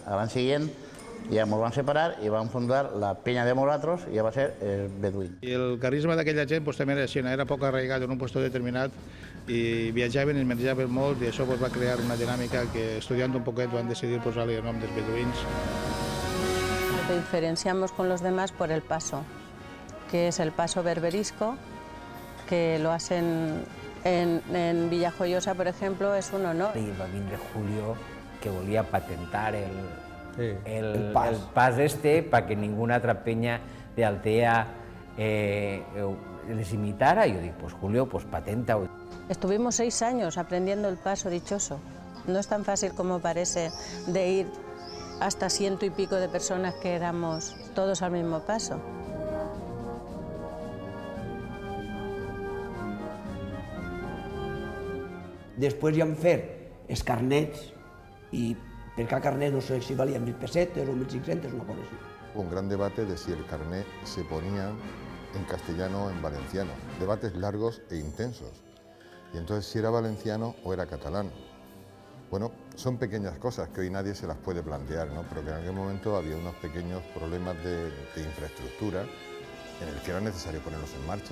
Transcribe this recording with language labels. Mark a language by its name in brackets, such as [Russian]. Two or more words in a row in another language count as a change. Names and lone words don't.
[Catalan] L'any següent ja ens van separar i vam fundar la penya de nosaltres i ja va ser el beduïn. I el carisma d'aquella gent pues, també era així, era poc arraigat en un lloc determinat i viatjaven i menjaven molt i això pues, va crear una dinàmica que estudiant un poquet van decidir posar-li el nom dels beduïns. [Spanish] Nos diferenciamos con los demás por el paso, que es el paso berberisco, que lo hacen en Villajoyosa, por ejemplo, es un honor. [Catalan] I va vindre Julio, que volia patentar el pas este [Spanish] para que ninguna otra peña de Altea les imitara. Y yo digo, pues Julio, pues patenta. Estuvimos 6 años aprendiendo el paso dichoso. No es tan fácil como parece de ir hasta 100 y pico de personas que éramos todos al mismo paso. [Catalan] Després ja hem fet els carnets i per cada carnet no sé si valien 1.000 pessetes o 1.500, una cosa així. [Spanish] Un gran debate de si el carnet se ponía en castellano o en valenciano. Debates largos e intensos. Y entonces si era valenciano o era catalán. Bueno, son pequeñas cosas que hoy nadie se las puede plantear, ¿no? Pero que en aquel momento había unos pequeños problemas de infraestructura en el que era necesario ponerlos en marcha.